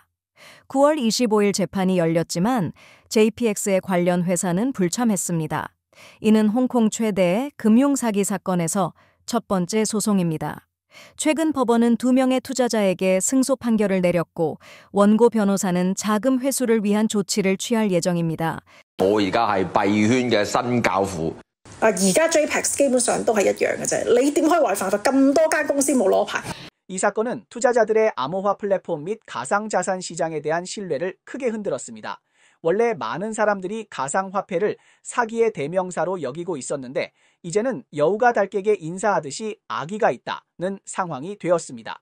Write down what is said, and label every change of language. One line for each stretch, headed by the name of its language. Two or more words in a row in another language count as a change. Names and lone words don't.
Korean: 9월 25일 재판이 열렸지만 JPEX의 관련 회사는 불참했습니다. 이는 홍콩 최대의 금융사기 사건에서 첫 번째 소송입니다. 최근 법원은 2명의 투자자에게 승소 판결을 내렸고 원고 변호사는 자금 회수를 위한 조치를 취할 예정입니다.
Cantonese: 我而家係幣圈嘅新教父。而家 JPEX 基本上都係一樣嘅啫。你點可以違反法？咁多間公司冇攞牌。
Korean: 이 사건은 투자자들의 암호화 플랫폼 및 가상자산 시장에 대한 신뢰를 크게 흔들었습니다. 원래 많은 사람들이 가상화폐를 사기의 대명사로 여기고 있었는데 이제는 여우가 달깨게 인사하듯이 아기가 있다는 상황이 되었습니다.